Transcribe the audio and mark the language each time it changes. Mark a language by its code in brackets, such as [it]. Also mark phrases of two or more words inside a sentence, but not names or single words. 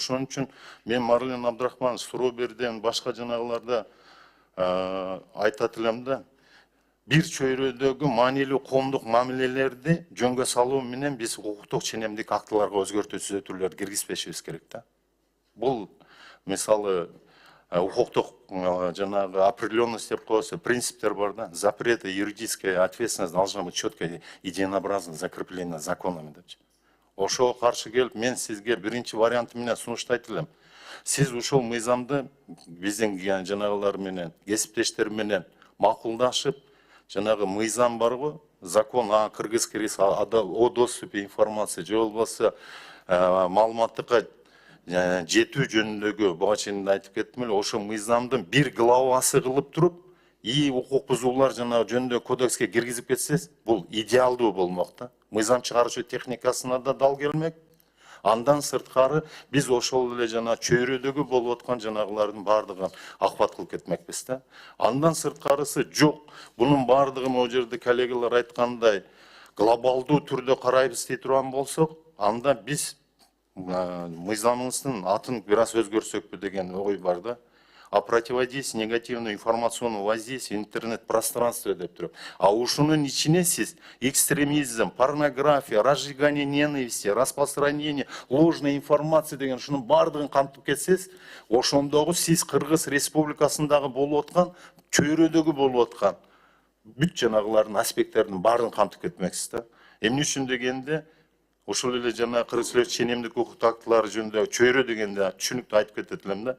[ky] Ошон үчүн мен Марлен Абдрахманович суроо берден башка жанагыларда айтат элем да, бир чөйрөдөгү маанилүү коомдук мамилелерди жөнгө салуу менен биз укуктук ченемдик актыларга өзгөртүү түзөтүүлөрдү киргизбешибиз керек да. Бул мисалы укуктук жанагы определенность деп коебуз, принциптер бар да, [ru] запреты, юридическая ответственность должна быть четко единообразно закреплена законами депчи. [ky] Ошого каршы келип мен сизге биринчи варианты менен сунуштайт элем. Сиз ушул мыйзамды биздин жанагылар менен, кесиптештер менен макулдашып, жанагы мыйзам барбы, [ru] закон кыргызский о доступе информации [ky] же болбосо маалыматтыкка жетүү жөнүндөгү буга чейин айтып кеттим эле, ошо мыйзамдын бир главасы кылып туруп, укук бузуулар жанагы жөнүндө кодекске киргизип кетсеңиз, бул идеалдуу болмок да. Мыйзам чыгарышы техникасына да дал келмек. Андан сырткары биз ошол эле жана чөйрөдөгү болуп аткан жанагылардын баардыгын акыбат кылып кетмекпиз да. Андан сырткарысы жок. Бунун баардыгы могу жерде коллегалар айткандай глобалдуу түрдө карайбыз дей турган болсок, анда биз мыйзамыбыздын атын бир аз өзгөрсөкпү деген ой бар да. [ru] О противодействии негативного информационного воздействия интернет-пространства [ky] деп туруп. А ушунун ичине сиз экстремизм, [ru] порнография, разжигание ненависти, распространение ложной информации [ky] деген ушунун баардыгын камтып кетсеңиз, ошондогу сиз Кыргыз Республикасындагы болуп аткан, чөйрөдөгү болуп аткан бүт жанагылардын аспекттердин баарын камтып кетмексиз да. Эмне үчүн дегенде, ошол эле жана кыргыз ченемдик укуктук актылары жөнүндө чөйрө дегенде түшүнүктүү айтып кетет элем да.